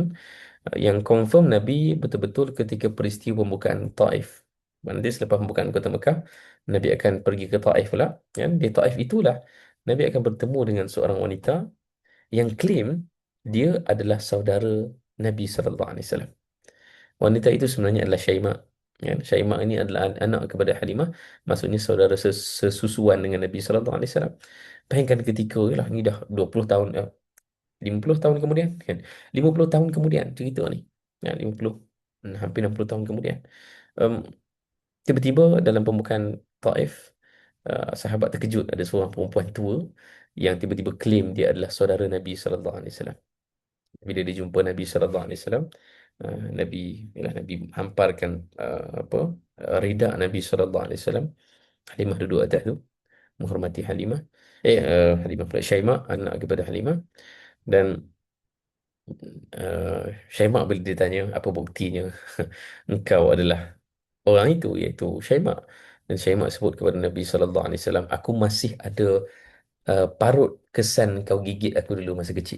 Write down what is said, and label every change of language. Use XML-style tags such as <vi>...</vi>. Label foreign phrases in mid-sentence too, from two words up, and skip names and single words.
<ms>Yang confirm Nabi betul-betul ketika peristiwa pembukaan Taif. Nanti selepas pembukaan kota Mekah, Nabi akan pergi ke Taif pula kan. Di Taif itulah Nabi akan bertemu dengan seorang wanita yang klaim dia adalah saudara Nabi</ms> <ar>صلى الله عليه وسلم.</ar> <ms>Wanita itu sebenarnya adalah Syaimah. Ya, Syaimah ini adalah anak kepada Halimah, maksudnya saudara sesusuan dengan Nabi</ms> <ar>صلى الله عليه وسلم.</ar> <ms>Bayangkan ketika lah ni dah 20 tahun 50 tahun kemudian kan. 50 tahun kemudian cerita ni. Ya, 50 hampir 60 tahun kemudian. Um, Tiba-tiba dalam pembukaan Taif, sahabat terkejut ada seorang perempuan tua yang tiba-tiba claim dia adalah saudara Nabi</ms> <ar>صلى الله عليه وسلم.</ar> <ms>Bila dia jumpa Nabi</ms> <ar>صلى الله عليه وسلم,</ar> <ms>Nabi Nabi hamparkan rida Nabi sallallahu alaihi wasallam. Halimah duduk atas tu menghormati Halimah. Halimah pula Syaimah, anak kepada Halimah. Dan Syaimah bila ditanya apa buktinya engkau adalah orang itu, iaitu Syaimah. Dan Syaimah sebut kepada Nabi</ms> <ar>صلى الله عليه وسلم,</ar> <ms>aku masih ada parut kesan kau gigit aku dulu masa kecil.</ms>